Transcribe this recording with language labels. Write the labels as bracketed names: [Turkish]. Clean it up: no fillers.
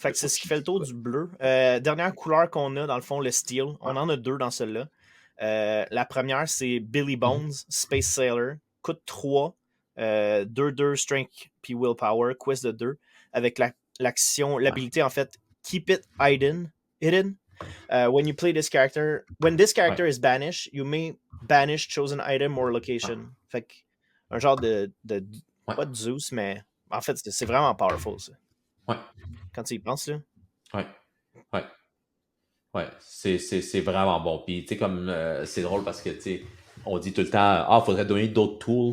[French] Fait que c'est ce qui fait le tour du bleu. Dernière couleur qu'on a, dans le fond, le steel. On en a 2 dans celle-là. La première, c'est Billy Bones, Space Sailor. Coûte 3. 2 strength puis willpower, quest de 2. Avec l'action, l'habilité en fait, keep it hidden. [English] When you play this character, when this character is banished, you may banish chosen item or location. [French] Fait que un genre de pas de Zeus, mais en fait, c'est vraiment powerful, ça. Quand tu y penses, là. Ouais, c'est vraiment bon. Puis, tu sais, comme c'est drôle parce que, tu sais, on dit tout le temps, faudrait donner d'autres tools.